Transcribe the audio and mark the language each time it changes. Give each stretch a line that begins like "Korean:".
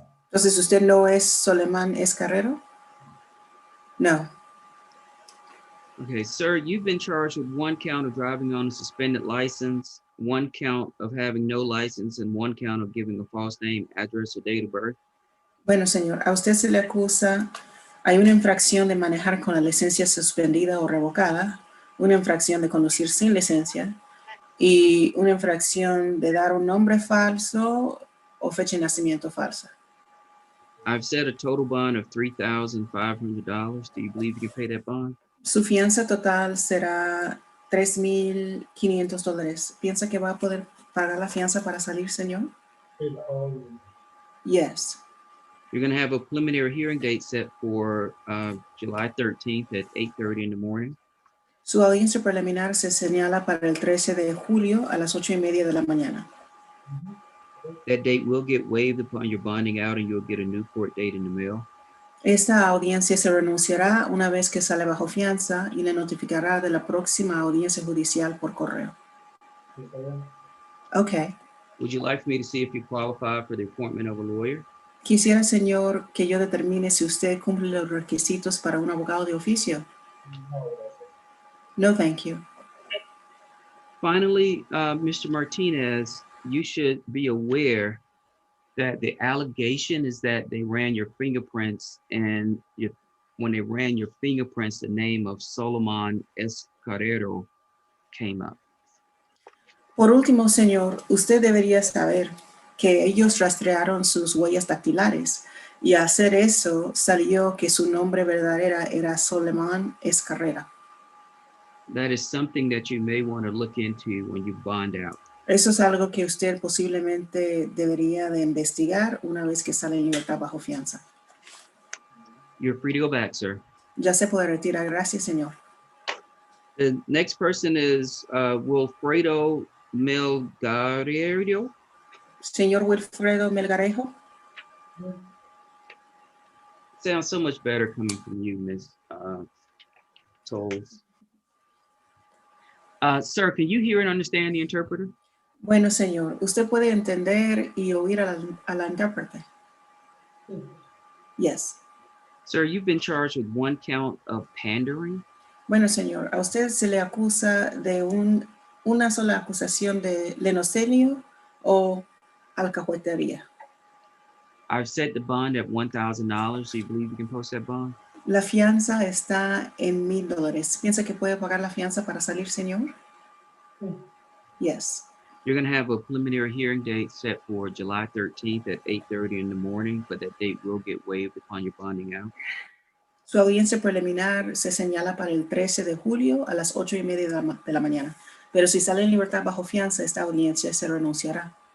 Spanish: Entonces, ¿usted no es Solemán Escarrero? No.
English: Okay, sir, you've been charged with 1 count of driving on a suspended license, 1 count of having no license, and 1 count of giving a false name, address, or date of birth.
Spanish: Bueno, señor, a usted se le acusa, hay una infracción de manejar con la licencia suspendida o revocada, una infracción de conducir sin licencia y una infracción de dar un nombre falso o fecha de nacimiento falsa.
English: I've set a total bond of $3,500. Do you believe you can pay that bond?
Spanish: Su fianza total será $3,500. ¿Piensa que va a poder pagar la fianza para salir, señor?
English: Yes. You're going to have a preliminary hearing date set for July 13th at 8:30 in the morning.
Spanish: Su audiencia preliminar se señala para el 13 de julio a las 8:30 de la mañana.
English: That date will get waived upon your bonding out and you'll get a new court date in the mail.
Spanish: Esta audiencia se renunciará una vez que sale bajo fianza y le notificará de la próxima audiencia judicial por correo.
English: Okay. Would you like for me to see if you qualify for the appointment of a lawyer?
Spanish: Quisiera, señor, que yo determine si usted cumple los requisitos para un abogado de oficio.
English: No, thank you. Finally, Mr. Martinez, you should be aware that the allegation is that they ran your fingerprints, and when they ran your fingerprints, the name of Solomon Escarrero came up.
Spanish: Por último, señor, usted debería saber que ellos rastrearon sus huellas dactilares y al hacer eso salió que su nombre verdadero era Solomon Escarrera.
English: That is something that you may want to look into when you bond out.
Spanish: Eso es algo que usted posiblemente debería de investigar una vez que sale en libertad bajo fianza.
English: You're free to go back, sir.
Spanish: Ya se puede retirar. Gracias, señor.
English: The next person is Wilfredo Melgarejo.
Spanish: Señor Wilfredo Melgarejo.
English: Sounds so much better coming from you, Ms. Tolles. Sir, can you hear and understand the interpreter?
Spanish: Bueno, señor, ¿usted puede entender y oír a la intérprete?
English: Yes. Sir, you've been charged with one count of pandering.
Spanish: Bueno, señor, a usted se le acusa de una sola acusación de lenocenio o alcahuetería.
English: I've set the bond at $1,000. Do you believe you can post that bond?
Spanish: La fianza está en $1,000. ¿Piensa que puede pagar la fianza para salir, señor?
English: Yes. You're going to have a preliminary hearing date set for July 13th at 8:30 in the morning, but that date will get waived upon your bonding out.
Spanish: Su audiencia preliminar se señala para el 13 de julio a las 8:30 de la mañana. Pero si sale en libertad bajo fianza, esta audiencia se renunciará.